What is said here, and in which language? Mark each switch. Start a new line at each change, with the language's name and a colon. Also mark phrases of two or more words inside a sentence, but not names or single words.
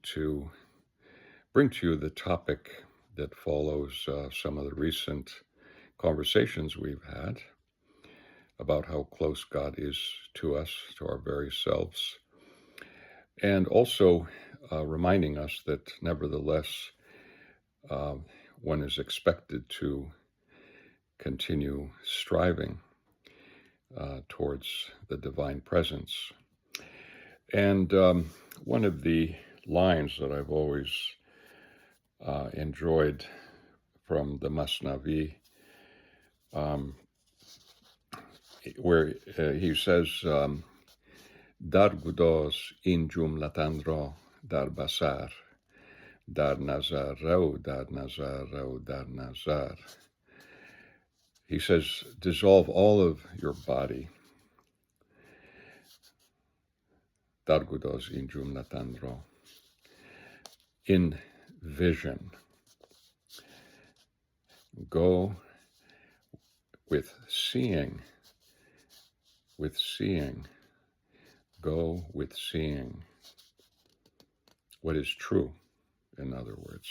English: to bring to you the topic that follows some of the recent conversations we've had about how close God is to us, to our very selves, and also reminding us that nevertheless, one is expected to continue striving towards the divine presence. And one of the lines that I've always enjoyed from the Masnavi, where he says,
Persian: در گداز این جمله تن را در بصر، در نظر رو، در نظر رو، در نظر.
English: He says, dissolve all of your body.
Persian: در گداز این جمله تن را.
English: In vision. Go with seeing, go with seeing what is true, in other words.